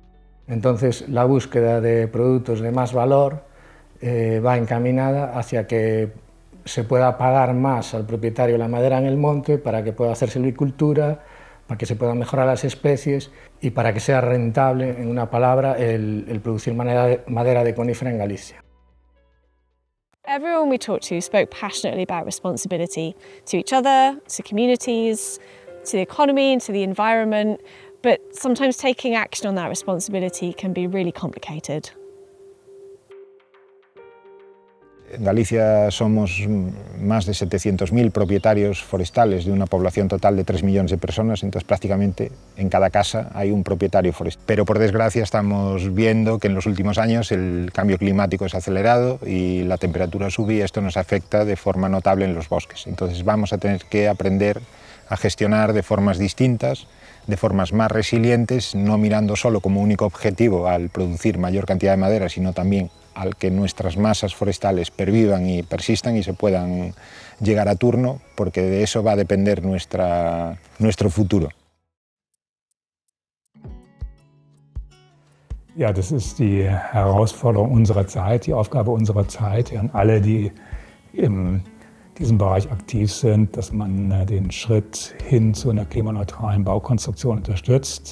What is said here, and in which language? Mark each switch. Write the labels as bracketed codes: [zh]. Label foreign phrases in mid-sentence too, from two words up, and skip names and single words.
[es] Entonces, la búsqueda de productos de más valor va encaminada hacia que se pueda pagar más al propietario la madera en el monte para que pueda hacer silvicultura, para que se puedan mejorar las especies y para que sea rentable, en una palabra, el producir madera de conífera en Galicia. [en] Everyone we talked to spoke passionately about responsibility to each other, to communities, to the economy and to the environment, but sometimes taking action on that responsibility can be really complicated. [es] En Galicia somos más de 700.000 propietarios forestales de una población total de 3 millones de personas, entonces prácticamente en cada casa hay un propietario forestal. Pero por desgracia estamos viendo que en los últimos años el cambio climático es acelerado y la temperatura sube y esto nos afecta de forma notable en los bosques. Entonces vamos a tener que aprender a gestionar de formas distintas, de formas más resilientes, no mirando solo como único objetivo al producir mayor cantidad de madera, sino también al que nuestras masas forestales pervivan y persistan y se puedan llegar a turno, porque de eso va a depender nuestro futuro. [de] Ja, das ist die Herausforderung unserer Zeit, die Aufgabe unserer Zeit, an alle, die in diesem Bereich aktiv sind, dass man den Schritt hin zu einer klimaneutralen Baukonstruktion unterstützt.